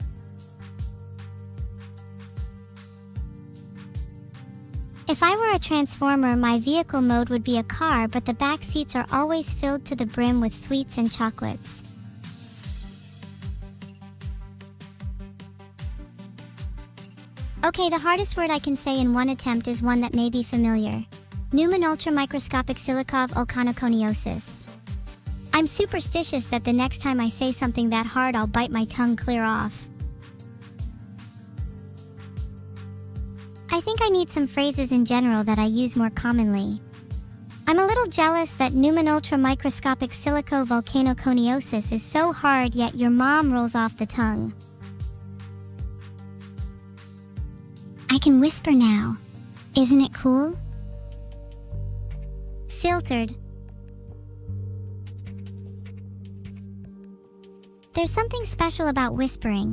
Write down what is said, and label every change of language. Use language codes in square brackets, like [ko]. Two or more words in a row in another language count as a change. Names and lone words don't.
[en] If I were a transformer, my vehicle mode would be a car, but the back seats are always filled to the brim with sweets and chocolates. Okay, the hardest word I can say in one attempt is one that may be familiar. Pneuman ultramicroscopic silicov volcanoconiosis. I'm superstitious that the next time I say something that hard I'll bite my tongue clear off. I think I need some phrases in general that I use more commonly. I'm a little jealous that Pneuman ultramicroscopic silico volcanoconiosis is so hard yet your mom rolls off the tongue. I can whisper now. Isn't it cool? Filtered. There's something special about whispering.